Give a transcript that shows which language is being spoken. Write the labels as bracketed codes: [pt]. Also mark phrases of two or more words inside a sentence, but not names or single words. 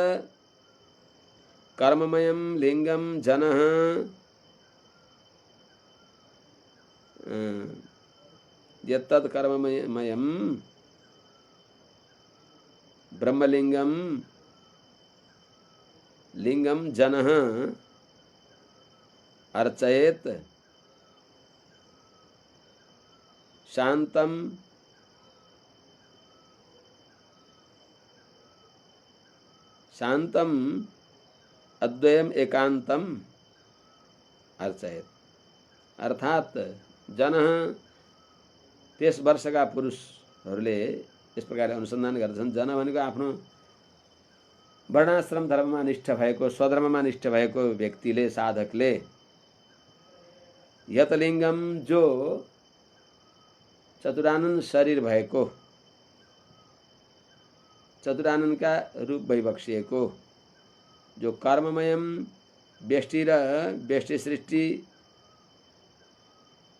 [sa] कर्ममयं लिङ्गम जनः, यत्तत् कर्ममयं ब्रह्मलिङ्गम लिंगम जनः अर्चयेत् शांतम शांतम अद्वयम एकांतम अर्चयेत्, [ne] अर्थात जनः त्यस वर्षका पुरुषहरूले [hi] इस प्रकार [ne] अनुसन्धान गर्छन्। जन भनेको आफ्नो वर्णाश्रम धर्ममा निष्ठ भएको, स्वधर्ममा निष्ठ भएको व्यक्तिले, साधकले यतलिङ्गम जो चतुरानन शरीर भएको, चतुराननका रूप भइबक्सिएको, जो कर्ममयम व्यष्टि र व्यष्टि सृष्टि